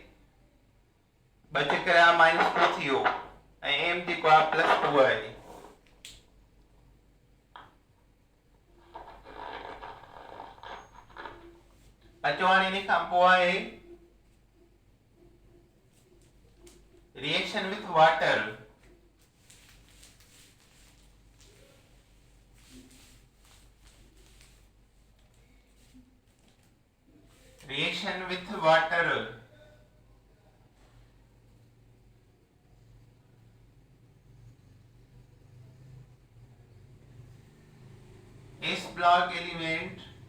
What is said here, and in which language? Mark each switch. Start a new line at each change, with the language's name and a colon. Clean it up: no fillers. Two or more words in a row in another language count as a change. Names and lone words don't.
Sindhi: ॿ चकर आहे -2 थियो ऐं M जेको आहे +2 आहे अचो हाणे इन खां पोइ आहे
English: reaction with water reaction with water S block elements